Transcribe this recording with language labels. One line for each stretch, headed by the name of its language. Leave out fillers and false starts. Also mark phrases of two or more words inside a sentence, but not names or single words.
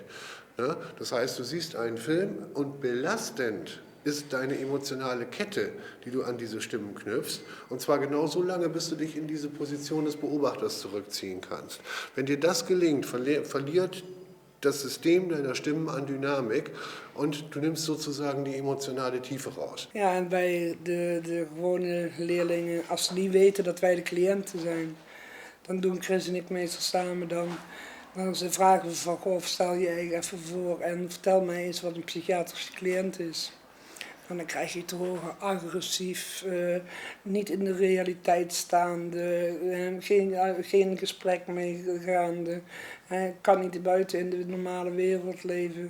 German: Ja, das heißt, du siehst einen Film und belastend ist deine emotionale Kette, die du an diese Stimmen knüpfst. Und zwar genau so lange, bis du dich in diese Position des Beobachters zurückziehen kannst. Wenn dir das gelingt, verliert das System deiner Stimmen an Dynamik und du nimmst sozusagen die emotionale Tiefe raus.
Dutch: Ja, en bij de gewone leerlingen, als ze niet weten dat wij de cliënten zijn, dan doen Chris en ik meestal samen dan ze vragen we van, goh, stel je even voor en vertel mij eens wat een psychiatrische cliënt is. En dan krijg je te horen agressief, niet in de realiteit staande, geen gesprek mee gaande, Hij kan niet buiten in de normale wereld leven.